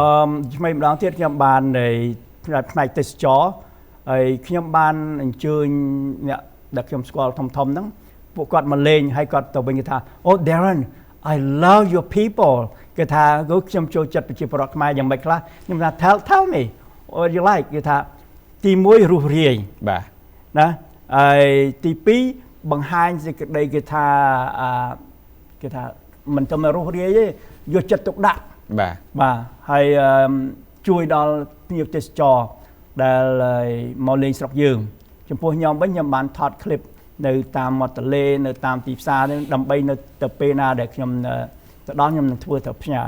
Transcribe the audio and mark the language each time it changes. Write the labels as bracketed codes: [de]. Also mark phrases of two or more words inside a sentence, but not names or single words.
[km] ថ្មីម្ដងទៀតខ្ញុំបានផ្នែកទេសចរហើយខ្ញុំបានអញ្ជើញអ្នកដែលខ្ញុំស្គាល់ធំហ្នឹងពួកគាត់មកលេងហើយគាត់ទៅវិញគេថា [en] Oh Darren I love your people [km] គេថាខ្ញុំចូលចិត្តប្រជាពលរដ្ឋខ្មែរយ៉ាងម៉េចខ្លះខ្ញុំថា [en] tell me what you like [km] គេថាទី1រស់រាយ បាទ ណាហើយទី2បង្ហាញសេចក្តីគេថាមិនទៅមករស់រាយទេយកចិត្តទុកដាក់បាទហើយជួយដល់ភ្ញៀវទេសចរដែលមកលេងស្រុកយើងចំពោះខ្ញុំវិញខ្ញុំបានថតឃ្លីបនៅតាមមាត់ទន្លេនៅតាមទីផ្សារនេះដើម្បីនៅទៅពេលណាដែលខ្ញុំទៅដល់ខ្ញុំនឹងធ្វើទៅផ្ញើ